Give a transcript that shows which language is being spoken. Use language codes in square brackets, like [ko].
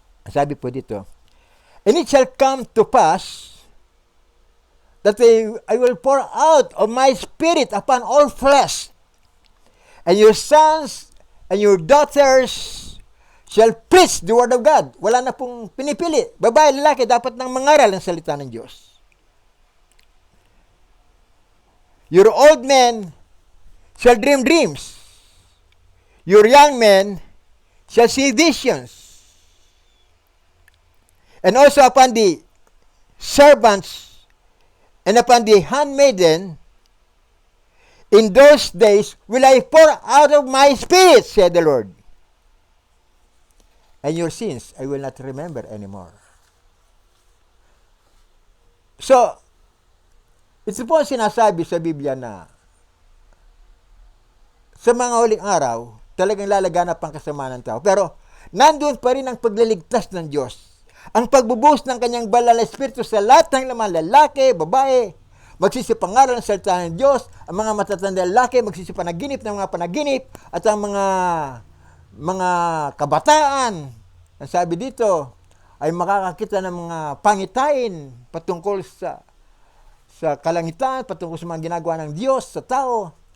[tl] Sabi po dito, [en] and it shall come to pass that I will pour out of my spirit upon all flesh, and your sons and your daughters shall preach the word of God. [tl] Wala na pong pinipili. Babae, lalaki, dapat nang mangaral ang salita ng Diyos. [en] Your old men shall dream dreams. Your young men shall see visions. And also upon the servants and upon the handmaiden, in those days will I pour out of my spirit, said the Lord. And your sins I will not remember anymore. [tl] So, ito po ang sinasabi sa Biblia na sa mga huling araw, talagang lalaganap ang kasamaan ng tao. Pero, nandun pa rin ang pagliligtas ng Diyos. Ang pagbubuhos ng kanyang banal na espiritu sa lahat ng laman, lalaki, babae, magsisipangaral ng salita ng Diyos, ang mga matatanda lalaki, magsisipanaginip ng mga panaginip, at ang mga kabataan, ang sabi dito, ay makakakita ng mga pangitain patungkol sa kalangitan, patungkol sa mga ginagawa ng Diyos sa tao.